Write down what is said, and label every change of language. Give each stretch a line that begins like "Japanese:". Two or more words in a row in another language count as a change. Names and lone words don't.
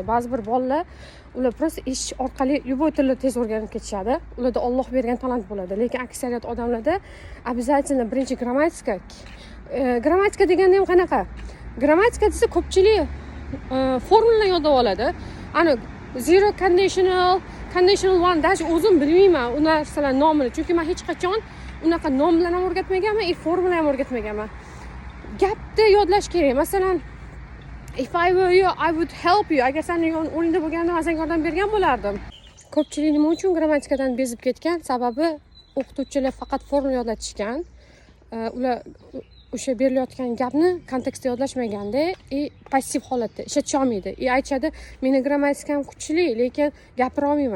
Uzbek: Ba'zi bir bolalar ular просто eshitish orqali любой tilni tez o'rganib ketishadi. Ularda Alloh bergan talant bo'ladi. Lekin aksariyat odamlarda обязательно birinchi grammatika. Grammatika deganda ham qanaqa? Grammatika desa ko'pchilik formulani yodlab oladi. Ana
English: zero conditional, conditional one dash
Uzbek: o'zim bilmayman u narsalar nomini. Chunki men hech qachon unaqa nomlarni ham o'rgatmaganman, formula ham o'rgatmaganman. Gapni yodlash kerak. Masalan,
English: if I were you, I would help you.
Uzbek: Agar sen o'rningda bo'lganimda men senga yordam bergan bo'lardim. Ko'pchilik nima uchun grammatikadan bezib ketgan? Sababi o'qituvchilar faqat formula yodlatishgan. Ular o'sha berilayotgan gapni kontekstda yodlashmaganda, passiv holatda ishlatish olmaydi. Aytadi, "Meni grammatikam kuchli, lekin gapira olmayman."